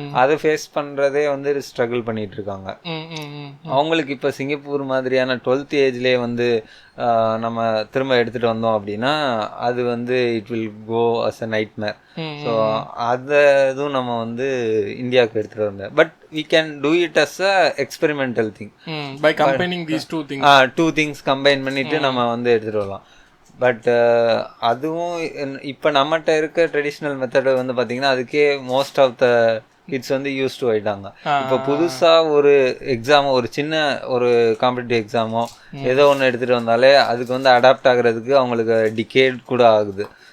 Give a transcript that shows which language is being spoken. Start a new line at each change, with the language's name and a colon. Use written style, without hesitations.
Tamil: அதை ஃபேஸ் பண்ணுறதே வந்து ஸ்ட்ரகிள் பண்ணிட்டு இருக்காங்க. அவங்களுக்கு இப்போ சிங்கப்பூர் மாதிரியான 12th ஏஜ்லேயே வந்து நம்ம திரும்ப எடுத்துகிட்டு வந்தோம் அப்படின்னா அது வந்து
English: It will go as a nightmare.
Tamil: So அதை இதுவும் நம்ம வந்து இந்தியாவுக்கு எடுத்துகிட்டு வர முடியாது.
English: but we can do it as a experimental thing by combining these two things
Tamil: combine பண்ணிட்டு நம்ம வந்து எடுத்துகிட்டு வரலாம். பட் அதுவும் இப்போ நம்மகிட்ட இருக்க ட்ரெடிஷ்னல் மெத்தடு வந்து பார்த்தீங்கன்னா அதுக்கே மோஸ்ட் ஆஃப் த கிட்ஸ் வந்து யூஸ் டு ஆகிட்டாங்க. இப்போ புதுசாக ஒரு எக்ஸாமோ ஒரு சின்ன ஒரு காம்படிட்டிவ் எக்ஸாமோ ஏதோ ஒன்று எடுத்துகிட்டு வந்தாலே அதுக்கு வந்து அடாப்ட் ஆகிறதுக்கு அவங்களுக்கு டிகேட் கூட ஆகுது.